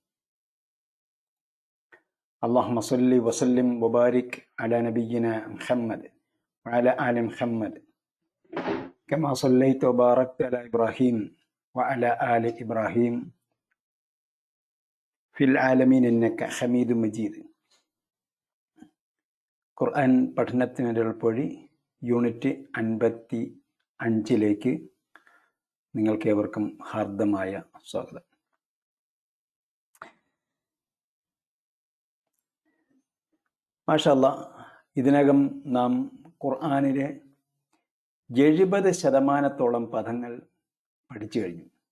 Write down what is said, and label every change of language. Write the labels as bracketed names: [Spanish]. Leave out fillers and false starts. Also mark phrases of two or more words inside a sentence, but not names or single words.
[Arabic] اللهم صل وسلم وبارك على نبينا محمد وعلى آل محمد كما صليت وباركت على إبراهيم وعلى آل إبراهيم في العالمين إنك حميد مجيد. [Malayalam] ഖുർആൻ പഠനത്തിനൊരൽപ്പൊഴി യൂണിറ്റ് 55 നിങ്ങൾക്ക് ഏവർക്കും ഹാർദമായ സ്വാഗതം. [Arabic] ما شاء الله, [Malayalam] ഇതിനകം നാം ഖുർആനിലെ 70% പദങ്ങൾ പഠിച്ചു കഴിഞ്ഞു.